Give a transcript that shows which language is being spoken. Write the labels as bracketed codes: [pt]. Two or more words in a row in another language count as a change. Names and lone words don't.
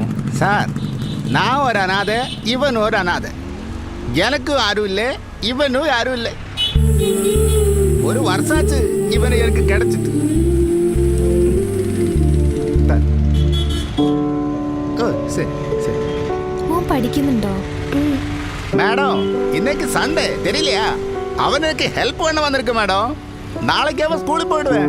[ml] സാർ ഞാൻ ഒരു അനാഥ, ഇവനും ഒരു അനാഥ. എനക്കും ആരുമില്ലേ, ഇവനും ആരുമില്ലേ. ഒരു വർഷാച്ച് ഇവനെ എനിക്ക് കിടച്ചിട്ട്. മോൻ പഠിക്കുന്നുണ്ടോ? [ta] மேடம் இன்னைக்கு சண்டே தெரியலையா? அவனுக்கு ஹெல்ப் பண்ண வந்திருக்கு மேடம். நாளைக்கு அவன் ஸ்கூலுக்கு போயிடுவேன்.